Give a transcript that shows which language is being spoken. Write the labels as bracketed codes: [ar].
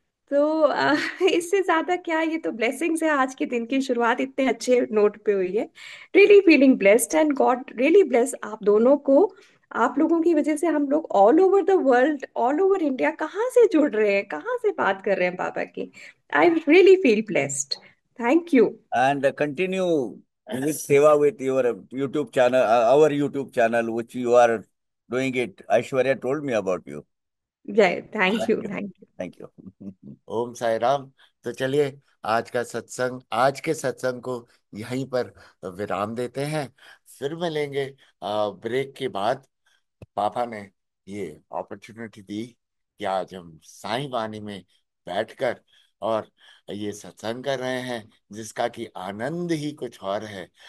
[hi] तो इससे ज्यादा क्या, ये तो ब्लेसिंग्स है। आज के दिन की शुरुआत इतने अच्छे नोट पे हुई है। [en] really feeling blessed and God really bless [hi] आप दोनों को। आप लोगों की वजह से हम लोग [en] all over the world, [hi] all over India कहाँ से जुड़ रहे हैं, कहाँ से बात कर रहे हैं बाबा की। [en] I really feel blessed. Thank you. And continue with seva with your YouTube channel, our YouTube channel, which you are doing it. Aishwarya told me about you. जय, thank Thank you, you. Thank you. Thank you. [hi] ओम साई राम। तो चलिए, आज के सत्संग को यहीं पर विराम देते हैं। फिर मिलेंगे ब्रेक के बाद। पापा ने ये अपॉर्चुनिटी दी कि आज हम साईं वाणी में बैठकर और ये सत्संग कर रहे हैं, जिसका कि आनंद ही कुछ और है।